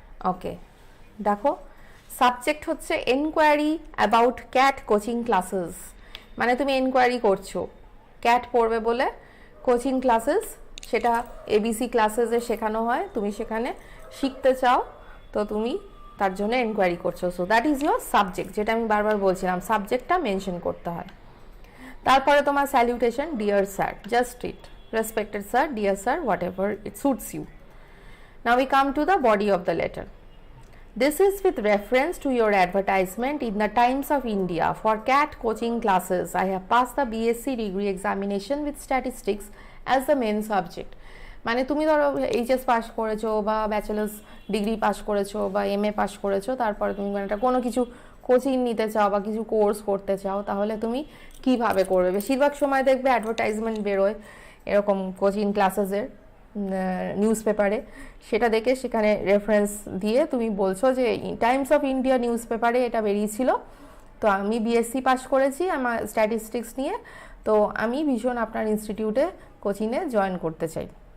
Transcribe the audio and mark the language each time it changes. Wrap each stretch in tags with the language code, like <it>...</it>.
<bn>ওকে, দেখো সাবজেক্ট হচ্ছে</bn> <en>enquiry about CAT coaching classes,</en> <bn>মানে তুমি এনকোয়ারি করছো ক্যাট পড়বে বলে কোচিং ক্লাসেস, সেটা এবিসি ক্লাসেসে শেখানো হয়, তুমি সেখানে শিখতে চাও, তো তুমি তার জন্য এনকোয়ারি করছো।</bn> <en>so that is your subject,</en> <bn>যেটা আমি বারবার বলছিলাম, সাবজেক্টটা মেনশন করতে হয়। তারপরে তোমার salutation, dear sir, just it, respected sir, dear sir,</bn> <en>Whatever it suits you. Now we come to the body of the letter. This is with reference to your advertisement in the Times of India for CAT coaching classes. I have passed the BSc degree examination with statistics as the main subject.</en> <bn>মানে তুমি ধরো HS pass করেছো বা bachelors degree pass করেছো বা MA pass করেছো, তারপরে তুমি একটা কোনো কিছু কোচিং নিতে চাও বা কিছু কোর্স করতে চাও, তাহলে তুমি কিভাবে করবে? বেশিরভাগ সময় দেখবে অ্যাডভার্টাইজমেন্ট বেরোয় এরকম কোচিং ক্লাসেসের নিউজ পেপারে, সেটা দেখে সেখানে রেফারেন্স দিয়ে তুমি বলছো যে টাইমস অফ ইন্ডিয়া নিউজ পেপারে এটা বেরিয়েছিল, তো আমি বিএসসি পাস করেছি আমার স্ট্যাটিস্টিক্স নিয়ে, তো আমি ভীষণ আপনার ইনস্টিটিউটে কোচিংয়ে জয়েন করতে চাই।</bn>